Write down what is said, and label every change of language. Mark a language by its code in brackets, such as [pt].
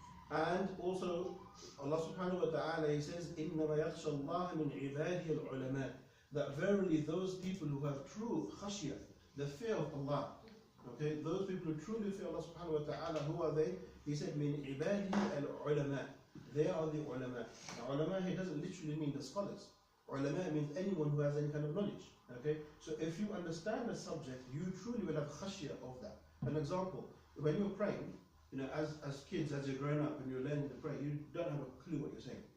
[en] And also Allah subhanahu wa ta'ala, He says, [ar] إِنَّمَا يَخْشَى اللَّهَ مِنْ عِبَادِهِ الْعُلَمَاءِ. [en] That verily those people who have true khashiyah, the fear of Allah, okay, those people who truly fear Allah subhanahu wa ta'ala, who are they? He said, [ar] مِنْ عِبَادِهِ الْعُلَمَاءِ. [en] They are the ulama. Now ulama here doesn't literally mean the scholars. Ulama means anyone who has any kind of knowledge. Okay, so if you understand the subject, you truly will have khashiyah of that. An example, when you're praying, you know, as kids, as you're growing up and you're learning to pray, you don't have a clue what you're saying.